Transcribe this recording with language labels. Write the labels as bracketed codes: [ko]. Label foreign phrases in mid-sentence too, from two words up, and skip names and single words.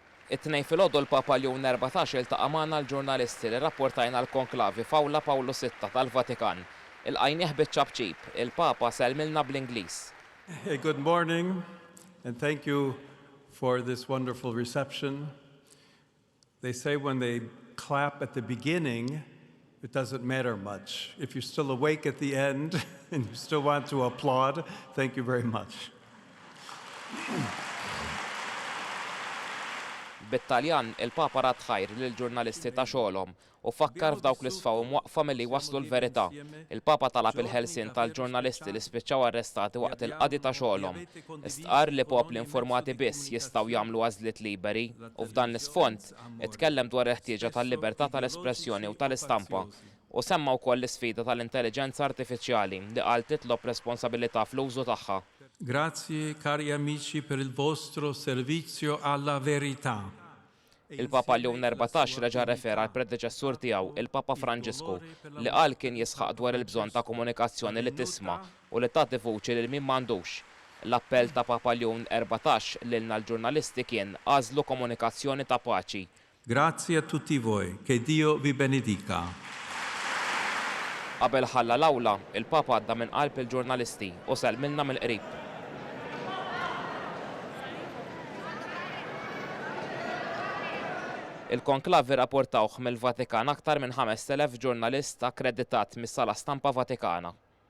[mt] It-tnejn filgħodu l-Papa Leon 14 iltaqa' magħna l-ġurnalisti li rrapportajna l-konklavi f'Awla Pawlu VI tal-Vatikan. Ilqajnieh biċ-ċabċib, il-Papa sellmilna bl-Ingliż. [en] Hey, good morning, and thank you for this wonderful reception. They say when they clap at the beginning, it doesn't matter much. If you're still awake at the end and you still want to applaud, thank you very much. [mt] Bit-Taljan, il-Papa rat ħajr lill-ġurnalisti ta' xogħolhom u fakkar f'dawk li sfaw mwaqfa milli waslu l-verità. Il-Papa talab il-ħelsien tal-ġurnalisti li spiċċaw arrestati waqt il-qadi ta' xogħolhom. Istqar li popli informati biss jistgħu jagħmlu għażliet liberi u f'dan l-isfond itkellem dwar il-ħtieġa tal-libertà tal-espressjoni u tal-istampa u semma wkoll l-isfida tal-intelligenza artifiċjali li qal titlob responsabilità fl-użu tagħha. [it] Grazie cari amici per il vostro servizio alla verità. [mt] Il-Papa Leon 14 reġa' refera għal predeċessur tiegħu, il-Papa Franġisku, li qal kien jisħaq dwar il-bżonn ta' komunikazzjoni li tisma' u li tagħti vuċi lil min m'għandux. L-appell ta' Papa Leon 14 lilna l-ġurnalisti kien għażlu komunikazzjoni ta' paċi. [it] Grazie a tutti voi, che Dio vi benedica. [mt] Qabel ħalla l-awla, il-Papa għadda minn qalb il-ġurnalisti u sellmilna mill-qrib. Il-konklavi rapportawh mill-Vatikan aktar minn 5,000 ġurnalist akkreditat mis-Sala Stampa Vatikana.